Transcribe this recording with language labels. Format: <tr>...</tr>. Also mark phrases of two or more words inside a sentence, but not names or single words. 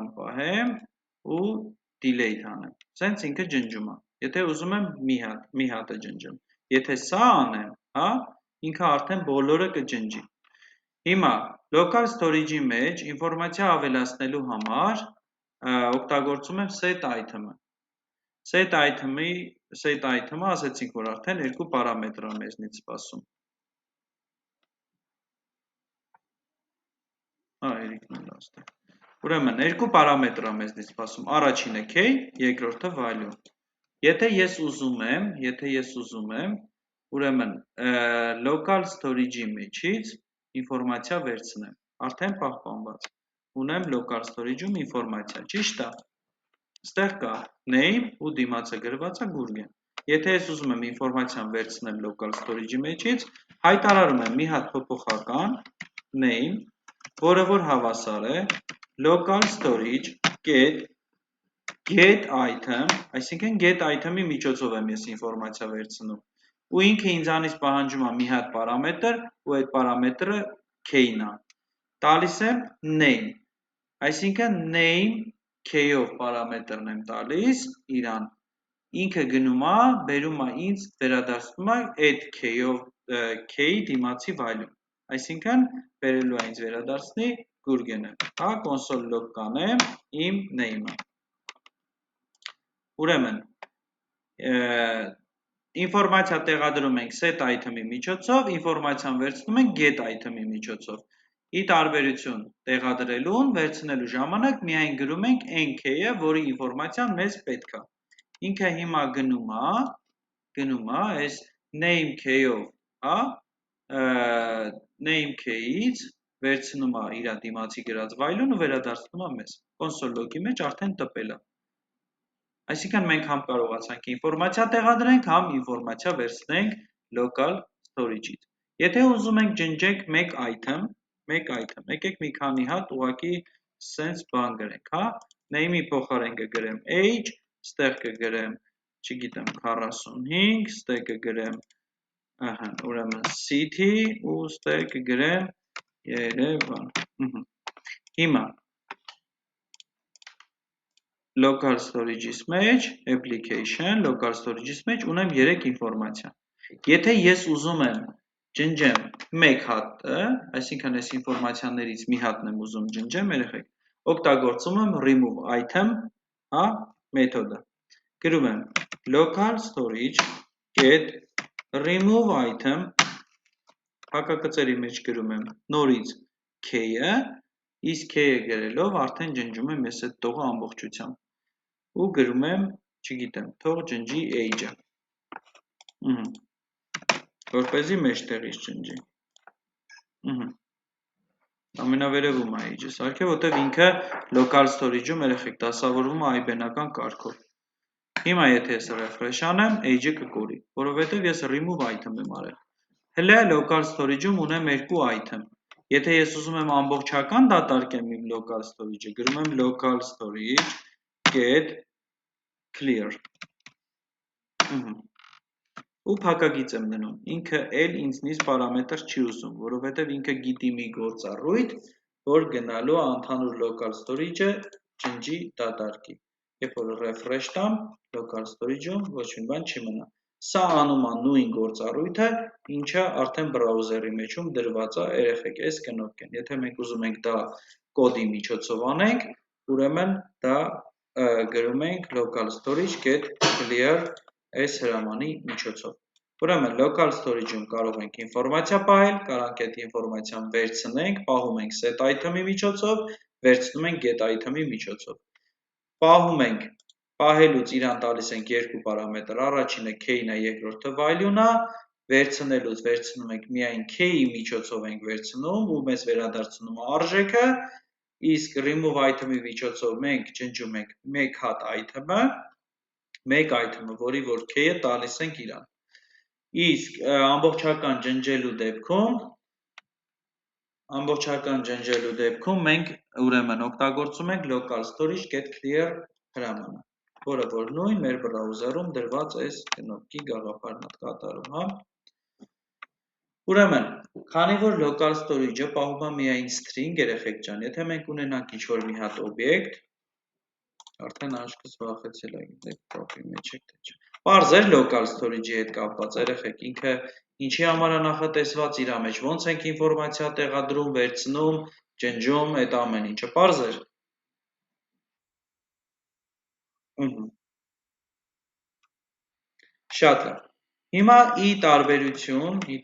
<hy>պահեմ ու delete անեմ։ Սենց ինքը ջնջում է։ Եթե ուզում եմ մի հատը ջնջեմ։ Եթե սա անեմ, հա, ինքը արդեն բոլորը կջնջի։ Հիմա</hy> <en>local storage-ի</en> <hy>մեջ ինֆորմացիա ավելացնելու համար օգտագործում եմ</hy> <en>set item-ը։ Set item-ը</en> <hy>ասեցինք, որ արդեն երկու պարամետր է մեզնից սպասում։ Երիքն էլ աստե։ Ուրեմն երկու պարամետր է մեզնից սպասում։ Առաջինը key, երկրորդը value։ Եթե ես ուզում եմ, ուրեմն</hy> <en>local storage-ի</en> <hy>մեջից ինֆորմացիա վերցնեմ, արդեն պահպանված։ Ունեմ</hy> <en>local storage-ում</en> <hy>ինֆորմացիա, ճիշտ է։ Ստեղ կա name ու դիմացը գրված է գուրգեն։ Եթե ես ուզում եմ ինֆորմացիան վերցնեմ</hy> <en>local storage-ի</en> <hy>մեջից, հայտարարում եմ մի հատ փոփոխական name, որը որ հավասար է</hy> <en>local storage get item,</en> <hy>այսինքն</hy> <en>get item-ի</en> <hy>միջոցով եմ ես ինֆորմացիա վերցնում։ Ու ինքը ինձանից պահանջում է մի հատ պարամետր, ու այդ պարամետրը key-ն է։ Տալիս եմ name, այսինքն</hy> <en>name key-ով</en> <hy>պարամետրն եմ տալիս իրան։ Ինքը գնում է, բերում է ինձ վերադարձնում է այդ key-ի դիմացի value։ Այսինքն բերելու է ինձ վերադարձնի գուրգենը, հա,</hy> <en>console log</en> <hy>կանեմ իմ name-ը։ Ուրեմն, ինֆորմացիա տեղադրում ենք</hy> <en>set item-ի</en> <hy>միջոցով, ինֆորմացիան վերցնում ենք</hy> <en>get item-ի</en> <hy>միջոցով։ ի տարբերություն տեղադրելուն, վերցնելու ժամանակ միայն գրում ենք այն k-ը, որի ինֆորմացիան մեզ պետք է։ Ինքը հիմա գնում է այս name k-ով, հա, name k-ից վերցնում է իր դիմացի գրած վայլուն ու վերադարձնում է մեզ։</hy> <en>Console log-ի</en> <hy>մեջ արդեն տպել է։ Այսինքն մենք համ կարողացանք ինֆորմացիա տեղադրենք, համ ինֆորմացիա վերցնենք</hy> <en>local storage-ից։</en> <hy>Եթե ուզում ենք ջնջենք մեկ item, եկեք մի քանի հատ ուղղակի sense բան գրենք, հա, name-ի փոխարեն կգրեմ age, ստեղ կգրեմ, չգիտեմ, 45, ստեղ կգրեմ, ուրեմն city ու ստեղ կգրեմ Երևան։ Հիմա</hy> <en>local storage-ից</en> <hy>մեջ, application,</hy> <en>local storage-ից</en> <hy>մեջ ունեմ 3 ինֆորմացիա։ Եթե ես ուզում եմ ջնջեմ մեկ հատը, այսինքն այս ինֆորմացիաներից մի հատն եմ ուզում ջնջեմ, երեխեք, օգտագործում եմ</hy> <en>remove item,</en> <hy>հա, մեթոդը։ Գրում եմ</hy> <en>local storage get remove item,</en> <hy>հակակցերի մեջ գրում եմ նորից k-ը, իսկ k-ը գրելով արդեն ջնջում եմ ես այդ տողը ամբողջությամբ։ Ու գրում եմ, չգիտեմ, թող ջնջի age-ը։ Որպեսզի մեջտեղից ջնջի։ Ամենավերևում է age-ը, սարքե, որտեղ ինքը</hy> <en>local storage-ում</en> <hy>երեխեք դասավորվում է այբենական կարգով։ Հիմա եթե ես refresh անեմ, age-ը կկորի, որովհետև ես</hy> <en>remove item</en> <hy>եմ արել։ Հələ</hy> <en>local storage-ում</en> <hy>ունեմ 2 item։ Եթե ես ուզում եմ ամբողջական դատարկեմ իմ</hy> <en>local storage-ը,</en> <hy>գրում եմ</hy> <en>local storage get clear։</en> <hy>Ու փակագիծ եմ դնում։ Ինքը էլ ինձնից պարամետր չի ուզում, որովհետև ինքը գիտի մի գործառույթ, որ գնալու է ընդհանուր</hy> <en>local storage-ը</en> <hy>ջնջի դատարկի։ Երբ որ refresh տամ,</hy> <en>local storage-ում</en> <hy>ոչ մի բան չի մնա։ Սա անում է նույն գործառույթը, ինչը արդեն բրաուզերի մեջում դրված է, երեխեք, այս կնոպկն են։ Եթե մենք ուզում ենք դա կոդի միջոցով անենք, ուրեմն դա գրում ենք</hy> <en>local storage get clear</en> <hy>այս հրամանի միջոցով։ Ուրեմն</hy> <en>local storage-ում</en> <hy>կարող ենք ինֆորմացիա պահել, կարող ենք այդ ինֆորմացիան վերցնենք, պահում ենք</hy> <en>set item-ի</en> <hy>միջոցով, վերցնում ենք</hy> <en>get item-ի</en> <hy>միջոցով։ Պահում ենք, պահելուց իրան տալիս ենք 2 պարամետր, առաջինը k-ն է, երկրորդը value-ն է, վերցնելուց վերցնում ենք միայն k-ի միջոցով ենք վերցնում ու մեզ վերադարձնում է արժեքը, իսկ</hy> <en>remove item-ի</en> <hy>միջոցով մենք ջնջում ենք մեկ հատ item-ը, որի որ k-ը տալիս ենք իրան։ Իսկ ամբողջական ջնջելու դեպքում մենք ուրեմն օգտագործում ենք</hy> <en>local storage get clear</en> <hy>հրամանը, որը որ նույն մեր բրաուզերում դրված այս կնոպկի գաղափարն է կատարում, հա։ Ուրեմն, քանի որ</hy> <en>local storage-ը</en> <hy>պահում է միայն string, երեխեք ջան, եթե մենք ունենանք ինչ-որ մի հատ օբյեկտ, արդեն աշկս վախեցել է, գիտեք, կապի մեջ եք թե չէ։ Պարզ էր</hy> <en>local storage-ի</en> <hy>հետ կապված, երեխեք, ինքը ինչի համար է նախատեսված իր մեջ, ոնց ենք ինֆորմացիա տեղադրում, վերցնում, ջնջում, այդ ամեն ինչը, պարզ էր։ Շատ լավ։ Հիմա ի տարբերություն,</hy>